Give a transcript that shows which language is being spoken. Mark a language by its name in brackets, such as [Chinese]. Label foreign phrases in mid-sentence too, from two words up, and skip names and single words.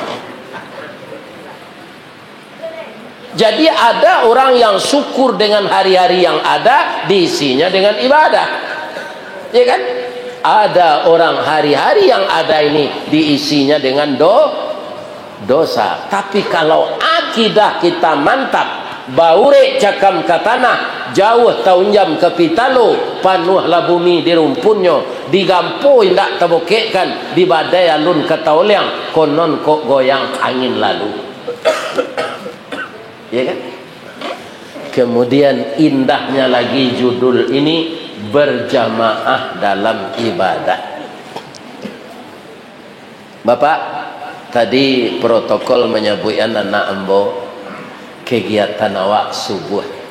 [Indonesian] Jadi ada orang yang syukur dengan hari-hari yang ada, diisinya dengan ibadah. Ya kan? Ada orang hari-hari yang ada ini diisinya dengan dosa. Tapi kalau akidah kita mantap, [Minangkabau] baure cakam ke tanah, jauh taunjam ke pitalo, panuhlah bumi di rumpunnya, digampo indak tabokekkan, di badai alun ke tauliang, konon kok goyang angin lalu. [Indonesian] Ya kan? Kemudian indahnya lagi judul ini, berjamaah dalam ibadah. Bapak, tadi protokol menyebutkan anak ambo kegiatan awak subuh.